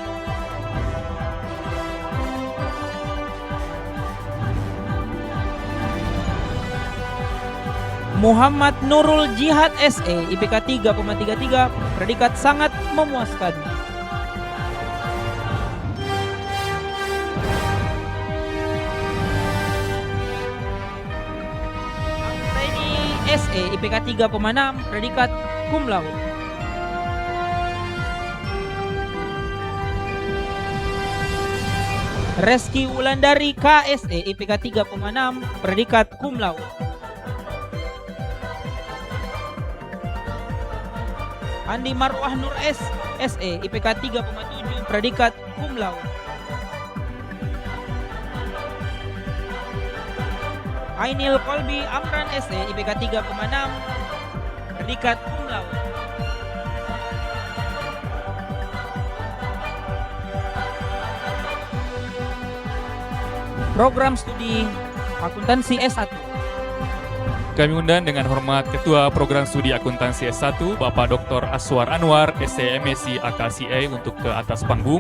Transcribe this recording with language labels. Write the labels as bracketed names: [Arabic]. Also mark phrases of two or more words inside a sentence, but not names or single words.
[Indonesian] Muhammad Nurul Jihad, SE, IPK 3,33, predikat sangat memuaskan. SE, IPK 3,6, predikat [Latin] cum laude. [Indonesian] Reski Wulandari KSE, IPK 3,6, predikat [Latin] cum laude. [Indonesian] Andi Marwah Nur SE, IPK 3,7, predikat [Latin] cum laude. [Indonesian] Ainil Kolbi Amran, SE, IPK 3,6, predikat [Latin] cum laude. [Indonesian] program studi akuntansi S1. Kami undang dengan hormat Ketua Program Studi Akuntansi S1, Bapak Dr. Aswar Anwar, SCMSc AKCA untuk ke atas panggung.